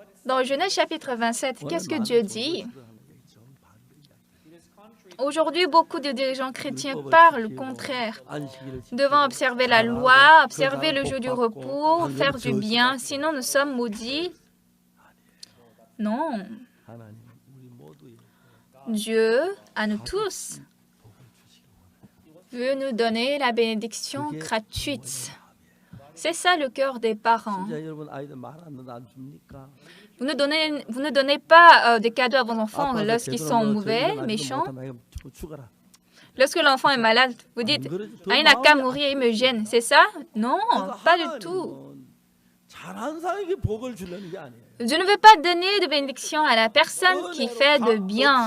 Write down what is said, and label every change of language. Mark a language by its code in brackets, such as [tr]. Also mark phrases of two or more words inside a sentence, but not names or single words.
[fr] dans Genèse chapitre 27, qu'est-ce que Dieu dit? Aujourd'hui, beaucoup de dirigeants chrétiens parlent le contraire. Nous devons observer la loi, observer le jour du repos, faire du bien, sinon nous sommes maudits. Non, [ko] 하나님 우리 모두의 [fr] Dieu, à nous tous, veut nous donner la bénédiction gratuite. C'est ça le cœur des parents. [ko] 진짜 여러분 아이들 말 안 줍니까? [fr] Vous ne donnez pas des cadeaux à vos enfants lorsqu'ils sont mauvais, méchants. [ko] 죽어라. [fr] Lorsque l'enfant est malade, vous dites, ah, il n'a qu'à mourir, il me gêne. C'est ça? Non, pas du tout. Je ne veux pas donner de bénédiction à la personne qui fait de bien.